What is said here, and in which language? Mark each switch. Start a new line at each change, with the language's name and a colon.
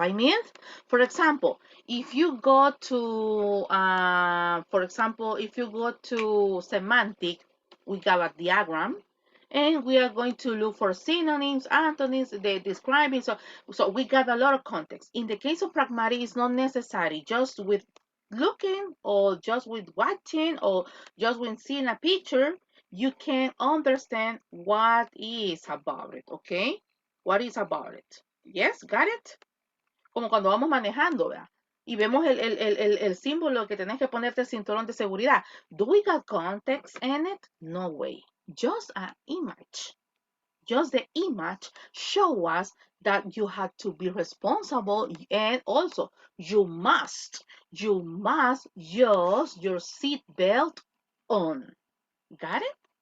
English: I mean, for example, if you go to, for example, if you go to semantic, we got a diagram, and we are going to look for synonyms, antonyms, they describing. So we got a lot of context. In the case of pragmatic, it's not necessary. Just with looking, or just with watching, or just when seeing a picture, you can understand what is about it, okay? What is about it. Yes, got it?
Spanish: Como cuando vamos manejando, ¿verdad? Y vemos el símbolo que tenés que ponerte el cinturón de seguridad.
English: Do we got context in it? No way. Just an image. Just the image show us that you have to be responsible, and also you must use your seat belt on. Got it?